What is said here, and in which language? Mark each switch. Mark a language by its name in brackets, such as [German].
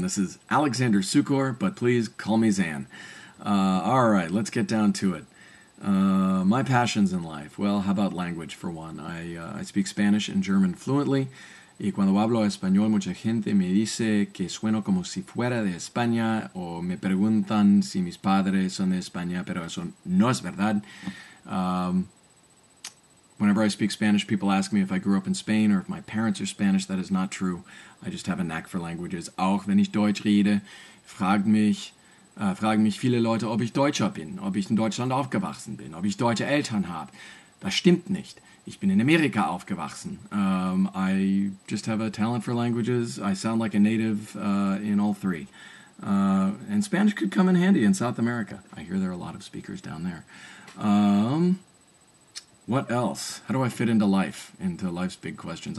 [English] This is Alexander Sukor, but please call me Zan. All right, let's get down to it. My passions in life. Well, how about language for one? I speak Spanish and German fluently. [Spanish] Y cuando hablo español, mucha gente me dice que sueno como si fuera de España o me preguntan si mis padres son de España, pero eso no es verdad. [English] Um, Whenever I speak Spanish, people ask me if I grew up in Spain or if my parents are Spanish. That is not true. I just have a knack for languages. [German] Auch wenn ich Deutsch rede, fragen mich viele Leute, ob ich Deutscher bin, ob ich in Deutschland aufgewachsen bin, ob ich deutsche Eltern habe. Das stimmt nicht. Ich bin in Amerika aufgewachsen. [English] I just have a talent for languages. I sound like a native in all three. And Spanish could come in handy in South America. I hear there are a lot of speakers down there. What else? How do I fit into life, into life's big questions?